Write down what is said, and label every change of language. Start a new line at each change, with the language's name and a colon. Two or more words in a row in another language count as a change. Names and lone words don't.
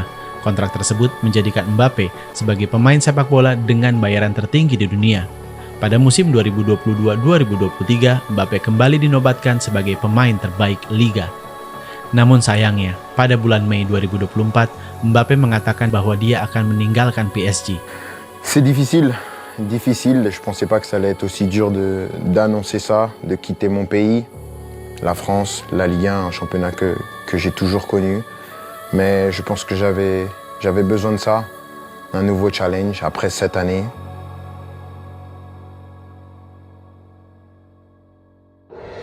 Indonesian: Kontrak tersebut menjadikan Mbappe sebagai pemain sepak bola dengan bayaran tertinggi di dunia. Pada musim 2022-2023, Mbappe kembali dinobatkan sebagai pemain terbaik Liga. Namun sayangnya, pada bulan Mei 2024, Mbappe mengatakan bahwa dia akan meninggalkan PSG.
French: C'est difficile. Je pensais pas que ça allait être aussi dur d'annoncer ça, de quitter mon pays. La France, la Ligue 1, un championnat que j'ai toujours connu. Mais je pense que j'avais besoin de ça, un nouveau challenge après cette année.